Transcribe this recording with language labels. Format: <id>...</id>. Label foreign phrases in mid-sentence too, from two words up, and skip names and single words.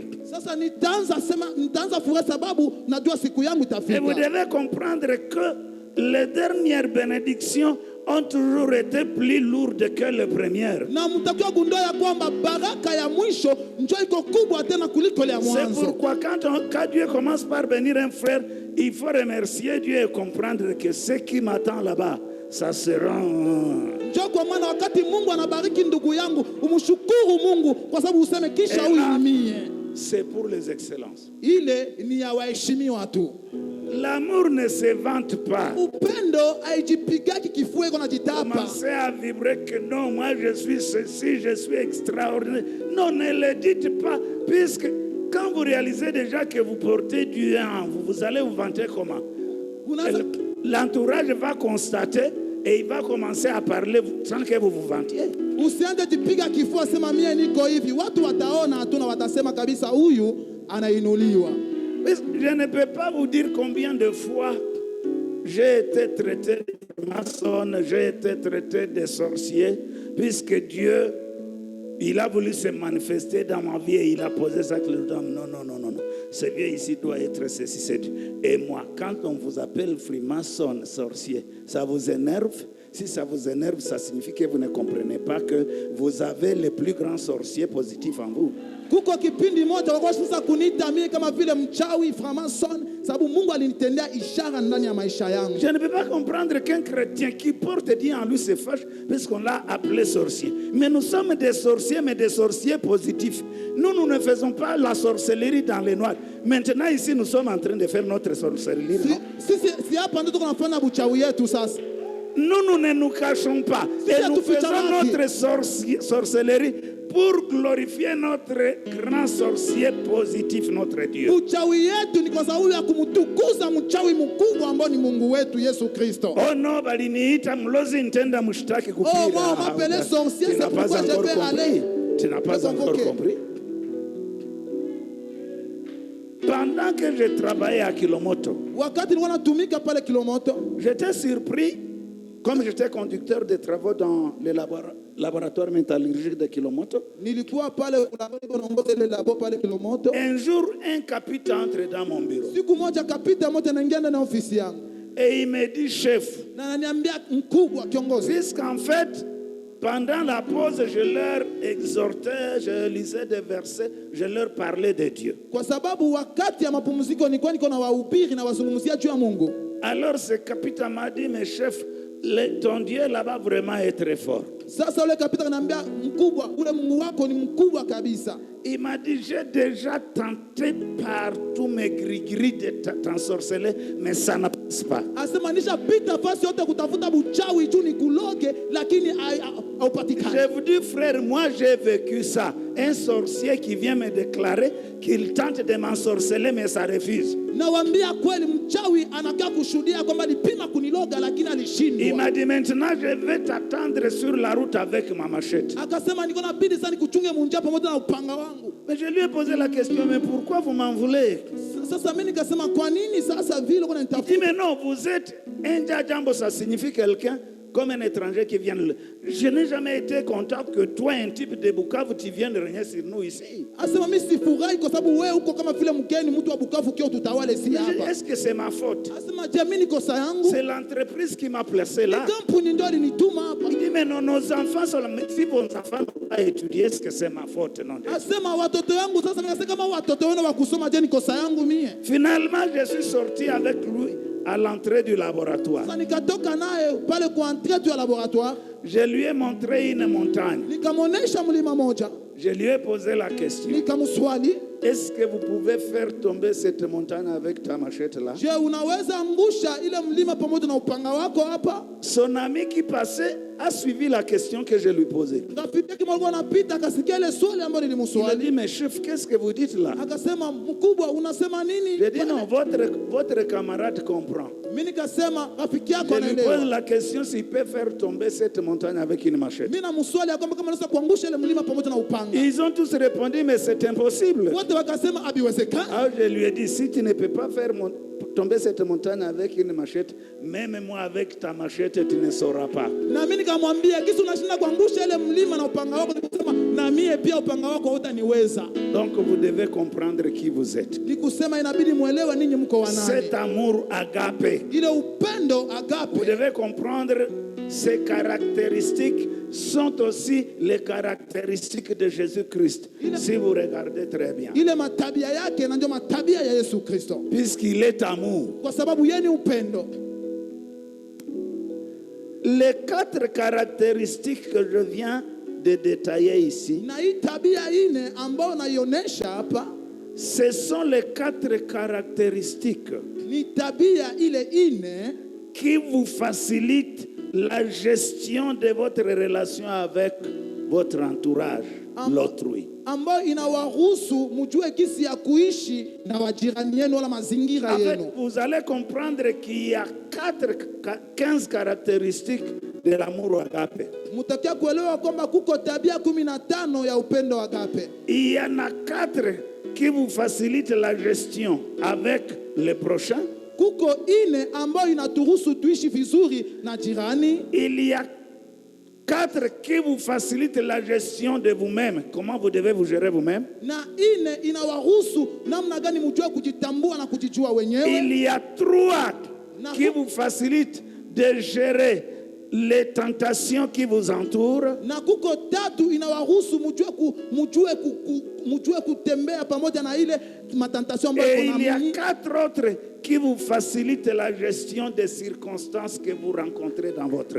<sw>Sasa nitaanza furaha sababu najua siku yangu</sw> <fr>Et vous</fr> <sw>itafika.</sw> <fr>devez comprendre que les dernières bénédictions ont toujours été plus lourdes que les premières.</fr> <sw>Na mtakiwa gundua ya kwamba baraka ya mwisho njoo iko kubwa tena kuliko ile ya</sw> <fr>C'est</fr> <sw>mwanzo.</sw> <fr>pourquoi quand Dieu commence par bénir un frère, il faut remercier Dieu et comprendre que ce qui m'attend là-bas, ça sera...</fr> <sw>Njoo kwa maana wakati Mungu anabariki ndugu yangu, umshukuru Mungu kwa sababu useme kisha</sw> <fr>Et</fr> <sw>huyu</sw> <fr>là,</fr> <sw>ni mie.</sw> <fr>c'est pour les excellences.</fr> <sw>Ile ni ya waheshimiwa tu.</sw> <fr>L'amour ne se vante pas.</fr> <sw>Upendo haijipigaki kifua iko najitapa.</sw> <fr>Commencez à vibrer que non, moi je suis ceci, je suis extraordinaire. Non, ne le dites pas, puisque quand vous réalisez déjà que vous portez Dieu en vous, vous allez vous vanter comment?</fr> <sw>Unaanza</sw> <fr>L'entourage va constater et il va commencer à parler sans que vous vous vantiez.</fr> <sw>usianze jipiga kifua sema mie niko hivi. Watu wataona tu na watasema kabisa huyu anainuliwa.</sw> <fr>Je ne peux pas vous dire combien de fois j'ai été traité de maçon, j'ai été traité de sorcier, puisque Dieu, il a voulu se manifester dans ma vie et il a posé ça que le homme. Non, non, non, non, non. Ce vieux ici doit être ceci, c'est. Et moi, quand on vous appelle freemaçon, sorcier, ça vous énerve? Si ça vous énerve, ça signifie que vous ne comprenez pas que vous avez le plus grand sorcier positif en vous.</fr> <sw>Kuko kipindi moja walikuwa sasa kuniita mimi kama vile mchawi Framason sababu Mungu alinitendea ishara ndani ya maisha yangu.</sw> <fr>Je ne peux pas comprendre qu'un chrétien qui porte Dieu en lui se fâche parce qu'on l'a appelé sorcier. Mais nous sommes des sorciers, mais des sorciers positifs. Nous ne faisons pas la sorcellerie dans les noirs. Maintenant, ici, nous sommes en train de faire notre sorcellerie. non?</fr> <sw>Si hapa ndio tunafanya buchawi yetu sasa.</sw> <fr>Nous ne nous cachons pas.</fr> <sw>Si,</sw> <fr>Et nous tu fais faisons ta notre sorcellerie pour glorifier notre grand sorcier positif, notre Dieu.</fr> <sw>Uchawi yetu ni kwa sababu ya kumtukuza mchawi mkubwa ambao ni Mungu wetu Yesu Kristo. Oh non, baliniita mlozi nitenda mshtaki kupira.</sw> <fr>Oh, moi, on m'appelait sorcier, Tu c'est n'as pas pourquoi je encore vais aller. compris. Tu n'as pas te encore convoquer. compris. Pendant que je travaillais à Kilomoto,</fr> <sw>Wakati nilikuwa natumika pale Kilomoto,</sw> <fr>j'étais surpris, comme j'étais conducteur de travaux dans le laboratoire métallurgique de Kilomoto.</fr> <sw>nilikuwa pale naongoza ile labo pale Kilomoto.</sw> <fr>Un jour, un capitaine entre dans mon bureau</fr> <sw>Siku moja kapita moja naingia ndani ya ofisi yangu</sw> <fr>et il me dit, chef,</fr> <sw>na ananiambia, mkubwa kiongozi,</sw> <fr>puisqu'en fait, pendant la pause, je leur exhortais, je lisais des versets, je leur parlais de Dieu.</fr> <sw>kwa sababu wakati ya mapumziko nilikuwa niko na wahubiri na wazungumzia juu ya Mungu.</sw> <fr>Alors ce capitaine m'a dit, mais chef, ton Dieu là-bas vraiment est très fort.</fr> <sw>Sasa ule kapita ananiambia, mkubwa, ule Mungu wako ni mkubwa kabisa.</sw> <fr>Il m'a dit, j'ai déjà tenté partout mes gris-gris de t'ensorceler, mais ça ne passe pas.</fr> <sw>Asema nishapita fasi yote kutafuta buchawi juu nikuloge, lakini haupatikani.</sw> <fr>Je vous dis, frère, moi j'ai vécu ça. Un sorcier qui vient me déclarer qu'il tente de m'ensorceler, mais ça refuse.</fr> <sw>Nawambia kweli, mchawi anakaa kushuhudia kwamba alipima kuniloga lakini</sw> <fr>Il</fr> <sw>alishindwa.</sw> <fr>m'a dit, maintenant je vais t'attendre sur la route avec ma machette.</fr> <sw>Akasema niko nabidi sana nikuchunge munjia pamoja na upanga wangu.</sw> <fr>Mais je lui ai posé la question, mais pourquoi vous m'en voulez?</fr> <sw>Sasa mimi nikasema kwa nini sasa vile uko</sw> <fr>Il dit,</fr> <sw>unanitafuta?</sw> <fr>mais non, vous êtes un Djadjambo, ça signifie quelqu'un comme un étranger qui vient. Je n'ai jamais été content que toi, un type de Bukavu, tu viennes régner sur nous ici.</fr> <sw>Asema mimi sifurahi kwa sababu wewe uko kama vile mgeni, mtu wa Bukavu kio tutawale si hapa.</sw> <fr>Est-ce que c'est ma faute?</fr> <sw>Asema je, mimi niko kosa yangu?</sw> <fr>C'est l'entreprise qui m'a placé là.</fr> <sw>Kampuni ndio alinituma hapa.</sw> <fr>Il dit, mais non, nos enfants sont là. Mais si vos enfants n'ont pas étudié, est-ce que c'est ma faute? Non.</fr> <sw>Asema watoto yangu sasa, mimi nasema kama watoto wenu wa kusoma, je, ni kosa yangu mie?</sw> <fr>Finalement, je suis sorti avec lui à l'entrée du laboratoire.</fr> <sw>Sasa nikatoka naye pale kwa entrée tu ya laboratoire,</sw> <fr>Je lui ai montré une montagne.</fr> <sw>nikamonesha mlima moja,</sw> <fr>Je lui ai posé la question.</fr> <sw>nikamswali,</sw> <fr>Est-ce que vous pouvez faire tomber cette montagne avec ta machette là?</fr> <sw>je, unaweza angusha ile mlima pamoja na upanga wako hapa?</sw> <fr>Son ami qui passait a suivi la question que je lui posais.</fr> <sw>Rafiki yake alikuwa anapita akasikia ile swali ambalo</sw> <fr>Il a</fr> <sw>nilimswali,</sw> <fr>dit, mais chef, qu'est-ce que vous dites là?</fr> <sw>akasema, mkubwa, unasema nini?</sw> <fr>J'ai dit, non, votre camarade comprend.</fr> <sw>Mimi nikasema rafiki yako</sw> <fr>Je lui pose</fr> <sw>anaelewa.</sw> <fr>la question s'il peut faire tomber cette montagne avec une machette.</fr> <sw>Mimi namswali kwamba kama anaweza kuangusha ile mlima pamoja na upanga.</sw> <fr>Ils ont tous répondu, mais c'est impossible.</fr> <sw>Wote wakasema habiwezekani.</sw> <fr>Alors je lui ai dit, si tu ne peux pas faire tomber cette montagne avec une machette, même moi avec ta machette, tu ne sauras pas.</fr> <sw>Na mimi nikamwambia kisi unashinda kuangusha ile mlima na upanga wako, nikusema na mie pia upanga wako hutaniweza.</sw> <fr>Donc vous devez comprendre qui vous êtes.</fr> <sw>Nikusema inabidi muelewe ninyi mko wanani.</sw> <fr>Cet amour agape,</fr> <sw>Ile upendo</sw> <fr>vous</fr> <sw>agape,</sw> <fr>devez comprendre ces caractéristiques sont aussi les caractéristiques de Jésus-Christ. Si vous regardez très bien.</fr> <sw>ile matabia yake na ndio matabia ya Yesu Kristo,</sw> <fr>Puisqu'il est amour.</fr> <sw>kwa sababu yeye ni upendo.</sw> <fr>Les 4 caractéristiques que je viens de détailler ici,</fr> <sw>Na hii tabia ine ambayo naionyesha hapa</sw> <fr>ce sont les 4 caractéristiques</fr> <sw>ni tabia ile ine</sw> <fr>qui vous facilitent la gestion de votre relation avec votre entourage, l'autrui.</fr> <sw>ambayo inawaruhusu mjue kisi ya kuishi na wajirani yenu wala mazingira</sw> <fr>En fait,</fr> <sw>yenu.</sw> <fr>vous allez comprendre qu'il y a 15 caractéristiques de l'amour agape.</fr> <sw>Mtakia kuelewa kwamba kuko tabia 15 ya upendo agape.</sw> <fr>Il y en a 4 qui vous facilitent la gestion avec les prochains.</fr> <sw>Kuko ine ambayo inaturuhusu tuishi vizuri na jirani.</sw> <fr>Il y a 4 qui vous facilitent la gestion de vous-même. Comment vous devez vous gérer vous-même.</fr> <sw>Na ine inawaruhusu namna gani mjue kujitambua na kujijua wenyewe.</sw> <fr>Il y a 3 qui vous facilitent de gérer les tentations qui vous entourent.</fr> <sw>Na kuko 3 inawaruhusu mjue kutembea pamoja na ile matantasio ambayo</sw> <fr>Et il y a</fr> <sw>kuna</sw> <fr>4 autres qui vous facilitent la gestion des circonstances que vous rencontrez dans votre vie.</fr>